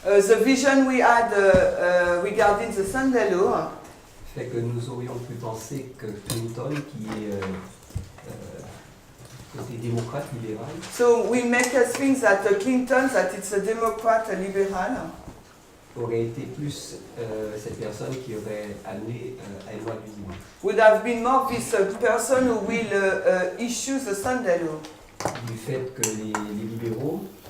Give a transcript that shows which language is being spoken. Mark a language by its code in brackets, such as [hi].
[en] the vision we had regarding the Sunday law [fr] fait que nous aurions pu penser que Clinton, qui est côté démocrate libéral, [en] so we make us think that Clinton, that it's a Democrat, a liberal, [fr] aurait été plus cette personne qui aurait amené à une loi du dimanche. [en] would have been more this person who will issue the Sunday law. [fr] Du fait que les libéraux